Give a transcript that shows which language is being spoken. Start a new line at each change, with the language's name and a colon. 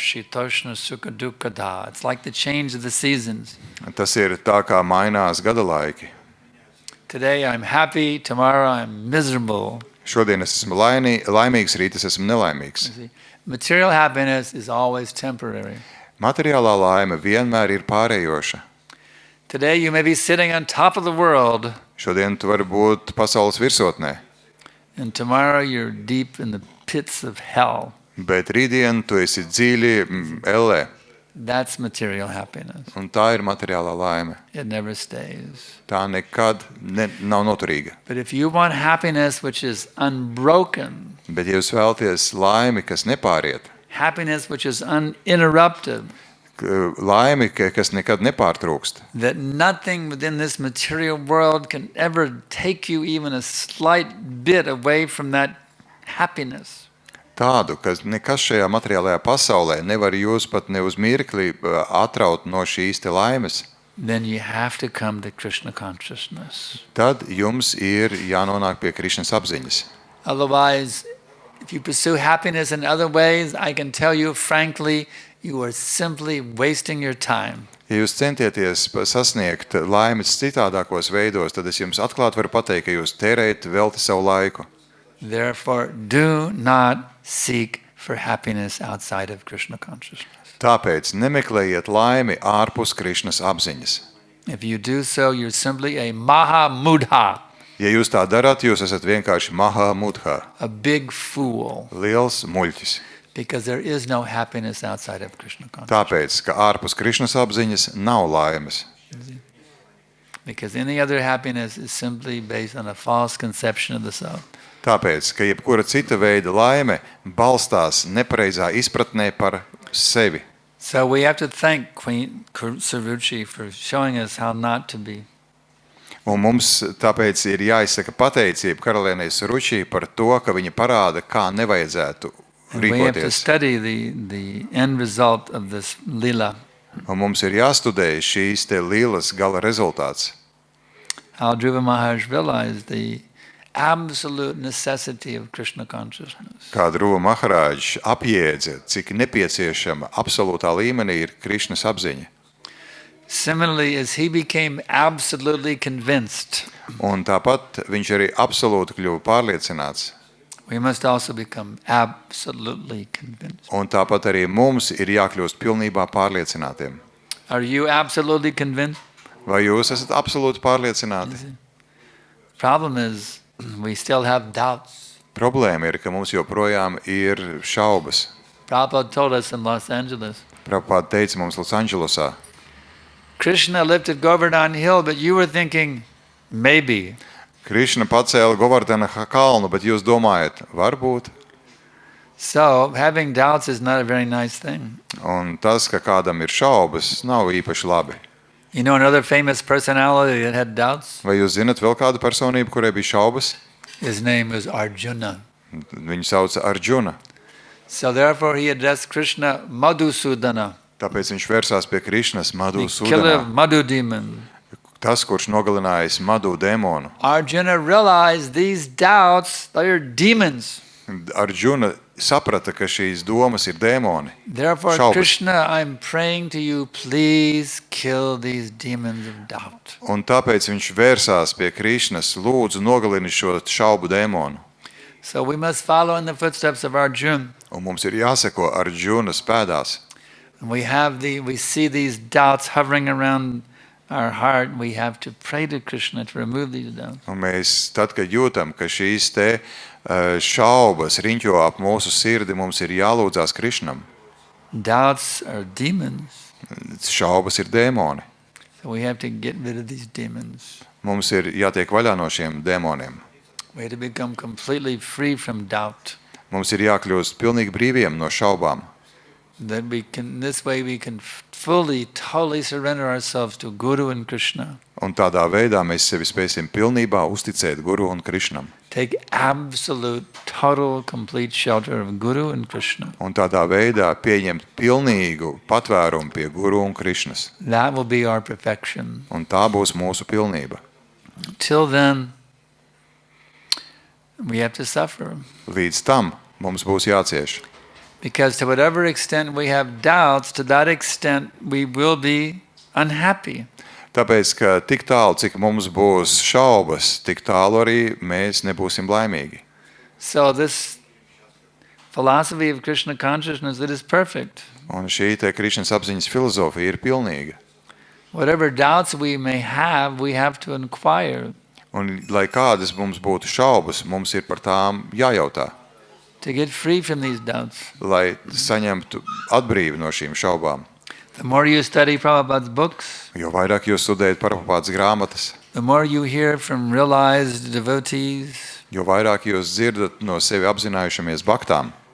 English: It's like the change of the seasons.
Latvian: Tas ir tā, kā mainās gada laiki.
English: Today I'm happy, tomorrow I'm miserable.
Latvian: Šodien es esmu laimīgs, rīt es esmu nelaimīgs.
English: See, material happiness is always temporary.
Latvian: Materiālā laime vienmēr ir pārējoša.
English: Today you may be sitting on top of the world,
Latvian: Šodien tu vari būt pasaules virsotnē,
English: and tomorrow you're deep in the pits of hell.
Latvian: bet rītdien tu esi dziļi ellē,
English: That's material happiness.
Latvian: un tā ir materiālā laime.
English: It never stays.
Latvian: Tā nekad nav noturīga.
English: But if you want happiness which is unbroken,
Latvian: Bet ja jūs vēlaties laimi, kas nepāriet,
English: happiness which is uninterrupted,
Latvian: laimi, kas nekad nepārtrūkst,
English: that nothing within this material world can ever take you even a slight bit away from that happiness,
Latvian: tādu, ka nekas šajā materiālajā pasaulē nevar jūs pat ne uz mirkli atraut no šīs te laimes,
English: then you have to come to Krishna consciousness.
Latvian: tad jums ir jānonāk pie Krišnas apziņas.
English: Otherwise, if you pursue happiness in other ways, I can tell you frankly, you are simply wasting your time.
Latvian: Ja jūs centieties sasniegt laimes citādākos veidos, tad es jums atklāt varu pateikt, ka jūs tērējat velti savu laiku.
English: Therefore, do not seek for happiness outside of Krishna consciousness.
Latvian: Tāpēc nemeklējiet laimi ārpus Krišnas apziņas.
English: If you do so, you're simply a maha mudha,
Latvian: Ja jūs tā darāt, jūs esat vienkārši maha mudha,
English: a big fool,
Latvian: liels muļķis.
English: because there is no happiness outside of Krishna consciousness.
Latvian: Tāpēc, ka ārpus Krišnas apziņas nav laimes.
English: Because any other happiness is simply based on a false conception of the self.
Latvian: Tāpēc, ka jebkura cita veida laime balstās nepareizā izpratnē par sevi.
English: So we have to thank Queen Saruchi for showing us how not to be.
Latvian: Un mums tāpēc ir jāizsaka pateicība karalienei Saruči par to, ka viņa parāda, kā nevajadzētu
English: And we have to
Latvian: rīkoties.
English: study the end result of this lila.
Latvian: Un mums ir jāstudē šīs te lielas gala rezultāts.
English: how Dhruva Maharaj realized the absolute necessity of Krishna consciousness.
Latvian: Kā Dhruva Maharāģis apjēdza, cik nepieciešama absolūtā līmenī ir Krišnas apziņa.
English: Similarly, as he became absolutely convinced,
Latvian: Un tāpat viņš arī absolūti kļuva pārliecināts.
English: we must also become absolutely convinced.
Latvian: Un tāpat arī mums ir jākļūst pilnībā pārliecinātiem.
English: Are you absolutely convinced?
Latvian: Vai jūs esat absolūti pārliecināti?
English: Problem is, we still have doubts.
Latvian: Problēma ir, ka mums joprojām ir šaubas.
English: Prabhupada told us in Los Angeles,
Latvian: Prabhupāda teica mums Losandželosā,
English: Krishna lifted Govardhan Hill, but you were thinking, maybe.
Latvian: Krišna pacēla Govardhana kalnu, bet jūs domājat, varbūt?
English: So, having doubts is not a very nice thing.
Latvian: Un tas, ka kādam ir šaubas, nav īpaši labi.
English: You know another famous personality that had doubts?
Latvian: Vai jūs zinat vēl kādu personību, kurai bija šaubas?
English: His name was Arjuna.
Latvian: Viņu sauca Arjuna.
English: So therefore he addressed Krishna Madhusudana,
Latvian: Tāpēc viņš vērsās pie Krišnas Madhu
English: the killer
Latvian: Sudanā.
English: Madhu demon.
Latvian: Tas, kurš nogalinājis Madhu dēmonu.
English: Arjuna realized these doubts, they are demons.
Latvian: Arjuna saprata, ka šīs domas ir dēmoni.
English: Therefore,
Latvian: Šaubas.
English: Krishna, I'm praying to you, please kill these demons of doubt.
Latvian: Un tāpēc viņš vērsās pie Krišnas, lūdzu nogalini šo šaubu dēmonu.
English: So we must follow in the footsteps of Arjuna.
Latvian: Un mums ir jāseko Arjunas pēdās.
English: And we see these doubts hovering around our heart. We have to pray to Krishna to remove these doubts.
Latvian: Un mēs, tad, kad jūtam, ka šīs te šaubas riņķo ap mūsu sirdi, mums ir jālūdzās Krišnam.
English: Doubts are demons.
Latvian: Šaubas ir dēmoni.
English: So we have to get rid of these demons.
Latvian: Mums ir jātiek vaļā no šiem dēmoniem.
English: We have to become completely free from doubt.
Latvian: Mums ir jākļūst pilnīgi brīviem no šaubām.
English: This way we can fully, totally surrender ourselves to Guru and Krishna.
Latvian: Un tādā veidā mēs sevi spēsim pilnībā uzticēt Guru un Krišnam.
English: Take absolute, total, complete shelter of Guru and Krishna.
Latvian: Un tādā veidā pieņemt pilnīgu patvērumu pie Guru un Krišnas.
English: That will be our perfection.
Latvian: Un tā būs mūsu pilnība.
English: Till then, we have to suffer.
Latvian: Līdz tam mums būs jācieš.
English: Because to whatever extent we have doubts, to that extent we will be unhappy.
Latvian: Tāpēc, ka tik tālu, cik mums būs šaubas, tik tālu arī mēs nebūsim laimīgi.
English: So this philosophy of Krishna consciousness, it is perfect.
Latvian: Un šī te Krišnas apziņas filozofija ir pilnīga.
English: Whatever doubts we may have, we have to inquire
Latvian: Un, lai kādas mums būtu šaubas, mums ir par tām jājautā,
English: to get free from these doubts.
Latvian: lai saņemtu atbrīvi no šīm šaubām.
English: The more you study Prabhupada's books,
Latvian: Jo vairāk jūs studējat Prabhupādas grāmatas,
English: the more you hear from realized devotees,
Latvian: jo vairāk jūs dzirdat no sevi apzinājušamies baktām,